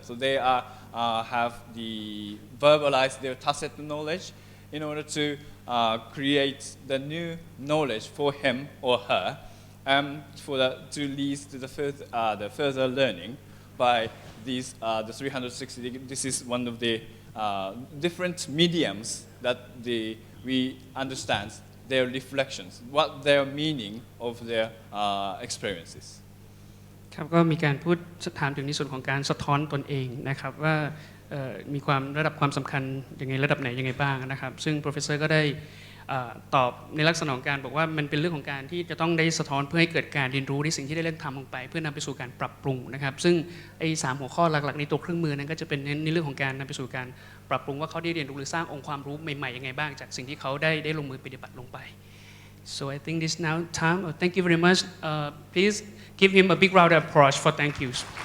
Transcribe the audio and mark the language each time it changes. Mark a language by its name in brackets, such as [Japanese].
[English] So they have the verbalize their tacit knowledge in order to create the new knowledge for him or her, to lead to the further learning by these the 360 degree. This is one of the different mediums that we understand their reflections, what their meaning of their experiences. [Thai] ครับก็มีการพูดถามถึงในส่วนของการสะท้อนตนเองนะครับว่ามีระดับความสำคัญยังไงระดับไหนยังไงบ้างนะครับซึ่ง professor ก็ได้ตอบในลักษณะของการบอกว่ามันเป็นเรื่องของการที่จะต้องได้สะท้อนเพื่อให้เกิดการเรียนรู้ในสิ่งที่ได้เริ่มทำลงไปเพื่อนำไปสู่การปรับปรุงนะครับซึ่งไอ้3หัวข้อหลักๆในตัวเครื่องมือนั้นก็จะเป็นในเรื่องของการนำไปสู่การปรับปรุงว่าเขาได้เรียนรู้หรือสร้างองค์ความรู้ใหม่ๆยังไงบ้างจากสิ่งที่เขาได้ลงมือปฏิบัติลงไป [English] So I think this now time. Thank you very much. Please give him a big round of applause for thank yous.